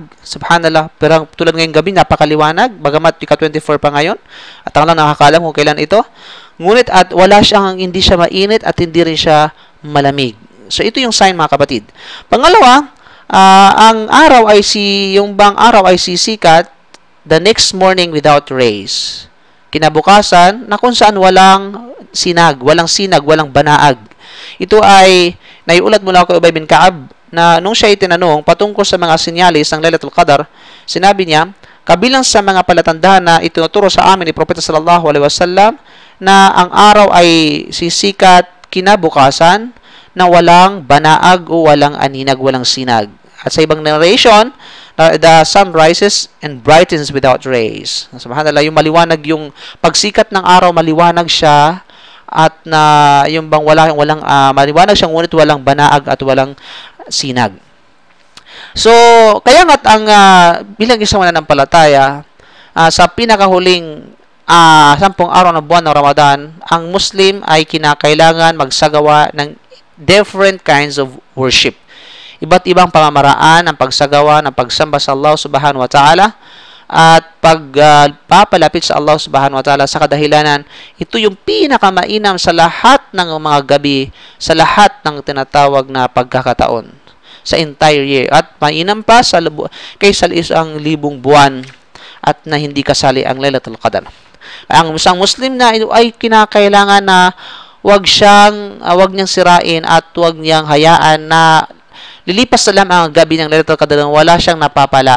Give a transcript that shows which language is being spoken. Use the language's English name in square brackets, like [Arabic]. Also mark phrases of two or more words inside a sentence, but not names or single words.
[Filipino] Subhanallah, pero tulad ngayong gabi, napakaliwanag, bagamat ika-24 pa ngayon, at ang lang nakakalam kung kailan ito. Ngunit at hindi siya mainit at hindi rin siya malamig. So ito yung sign, mga kapatid. Pangalawa, yung bang araw ay sisikat [English] the next morning without rays. [Filipino] Kinabukasan, na kung saan walang sinag, walang banaag. Ito ay naiulat mula kay Ubay bin Ka'ab na nung siya itinanong patungkol sa mga sinyalis ng Lailatul Qadar, sinabi niya, kabilang sa mga palatandaan na itinuturo sa amin ni Propeta [Arabic] صلى الله عليه وسلم [Filipino] na ang araw ay sisikat kinabukasan na walang banaag o walang aninag, walang sinag. At sa ibang narration, [English] the sun rises and brightens without rays. [Filipino] Subhanallah, yung maliwanag, yung pagsikat ng araw, maliwanag siya, at na yung bang walang maliwanag siya, ngunit walang banaag at walang sinag. So, kaya nga't bilang isang mananampalataya, sa pinakahuling 10 araw ng buwan ng Ramadan, ang Muslim ay kinakailangan magsagawa ng [English] different kinds of worship. [Filipino] Iba't ibang pamamaraan ang pagsagawa ng pagsamba sa Allah [Arabic] سبحانه وتعالى [Filipino] at pagpapalapit sa Allah [Arabic] سبحانه وتعالى [Filipino] sa kadahilanan. Ito yung pinakamainam sa lahat ng mga gabi, sa lahat ng tinatawag na pagkakataon sa [English] entire year. [Filipino] At mainam pa kaysa 1,000 buwan at na hindi kasali ang Lailatul Qadar. Ang isang Muslim na ay kinakailangan na wag niyang sirain at wag niyang hayaan na lilipas na lang ang gabi ng Lailatul Qadar nang wala siyang napapala.